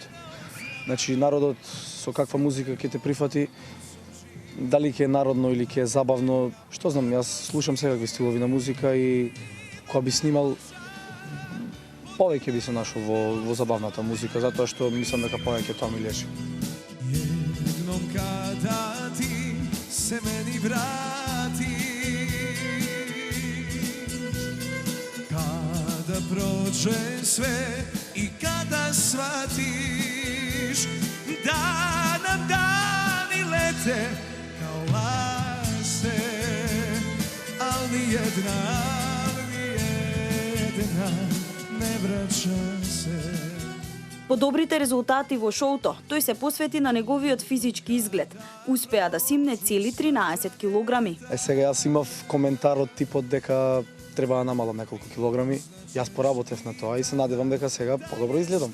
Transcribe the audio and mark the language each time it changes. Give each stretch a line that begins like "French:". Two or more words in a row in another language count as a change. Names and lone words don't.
Macedonian: Значи народот со каква музика ќе те прифати, дали ќе е народно или ќе е забавно, што знам, јас слушам секакви стилови на музика и кога би снимал повеќе би се нашол во забавната музика, затоа што мислам дека повеќе тоа ми лежи.
Serbian: Jednom kada ti se meni vrati, kada prođe sve i kada shvatiš da nam dani lete kao laste, al nijedna ne vraća se.
Macedonian: По добрите резултати во шоуто, тој се посвети на неговиот физички изглед. Успеа да симне цели 13 килограми. Сега јас имав коментар од типот дека треба да намалам неколку килограми. Јас поработев на тоа и се надевам дека сега подобро изгледам.